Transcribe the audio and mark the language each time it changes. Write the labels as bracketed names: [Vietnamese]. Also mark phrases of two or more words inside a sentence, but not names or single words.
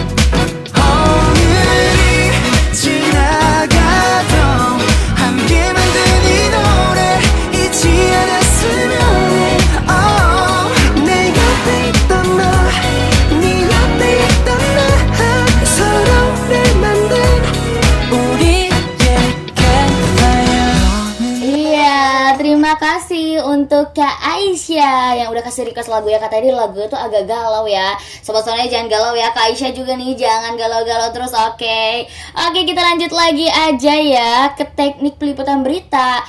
[Korean] 오늘이 지나가도 함께 만든 이 노래 잊지 않았으면 해 내 옆에 있던 너 네 옆에 있던 나 서로를 만든 우리의 campfire [Indonesian] Iya, terima kasih untuk Kak Aisyah yang udah kasih request lagu ya. Kata ini lagu itu agak galau ya. Sobat Sonia jangan galau ya. Kak Aisyah juga nih jangan galau-galau terus, oke. Oke, kita lanjut lagi aja ya ke teknik peliputan berita.